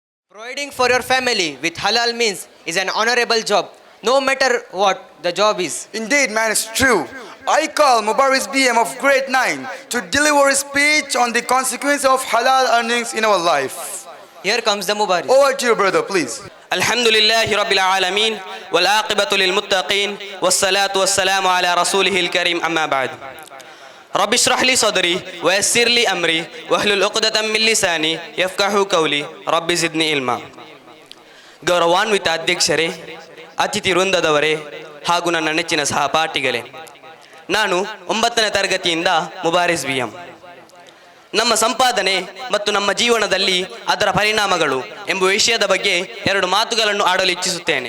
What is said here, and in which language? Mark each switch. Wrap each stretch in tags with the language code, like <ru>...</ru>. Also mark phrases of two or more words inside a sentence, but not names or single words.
<en>Providing for your family with halal means is an honorable job, no matter what the job is. Indeed, man, it's true. I call Mubaris BM of Grade 9 to deliver a speech on the consequence of halal earnings in our life. Here comes the Mubarak. Over to you, brother, please.</en> <ar>الحمد لله رب العالمين والعاقبة للمتقين والصلاة والسلام على رسوله الكريم أما بعد رب اشرح لي صدري ويسر لي أمري واحلل عقدة من لساني يفقهوا قولي رب زدني علما.</ar> <kn>ಗೌರವಾನ್ವಿತ ಅಧ್ಯಕ್ಷರೇ, ಅತಿಥಿ ವೃಂದದವರೇ ಹಾಗೂ ನನ್ನ ನೆಚ್ಚಿನ ಸಹಪಾಠಿಗಳೇ, ನಾನು 9ನೇ ತರಗತಿಯಿಂದ ಮುಬಾರಿಸ್ ಬಿಎಂ. ನಮ್ಮ ಸಂಪಾದನೆ ಮತ್ತು ನಮ್ಮ ಜೀವನದಲ್ಲಿ ಅದರ ಪರಿಣಾಮಗಳು ಎಂಬ ವಿಷಯದ ಬಗ್ಗೆ 2 ಮಾತುಗಳನ್ನು ಆಡಲು ಇಚ್ಛಿಸುತ್ತೇನೆ.</kn>